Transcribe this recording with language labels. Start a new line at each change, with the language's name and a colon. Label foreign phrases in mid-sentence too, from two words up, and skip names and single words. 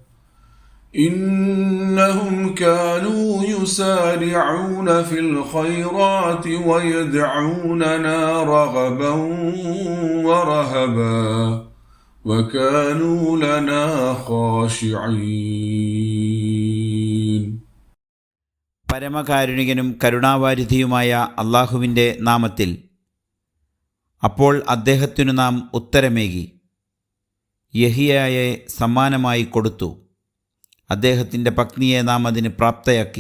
Arabic: إنهم كانوا يسارعون في الخيرات ويدعوننا رغبا ورهبا وكانوا لنا خاشعين.
Malayalam: പരമകാരുണികനും കരുണാവാരിധിയുമായ അള്ളാഹുവിൻ്റെ നാമത്തിൽ. അപ്പോൾ അദ്ദേഹത്തിനു നാം ഉത്തരമേകി യഹിയായെ സമ്മാനമായി കൊടുത്തു. അദ്ദേഹത്തിൻ്റെ പത്നിയെ നാം അതിന് പ്രാപ്തയാക്കി.